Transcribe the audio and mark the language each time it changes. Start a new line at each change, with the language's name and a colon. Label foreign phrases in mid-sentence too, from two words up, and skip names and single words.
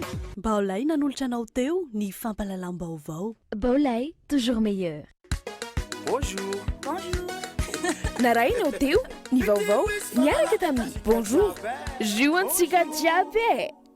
Malagasy: Baolay nanolotra anao teo ny fampahalalam-baovao. Baolay,
French: toujours meilleur. Bonjour. Bonjour.
Malagasy: Narainao teo ny vaovao niaraka tamin'ny bonjour. Juantsika jiaby.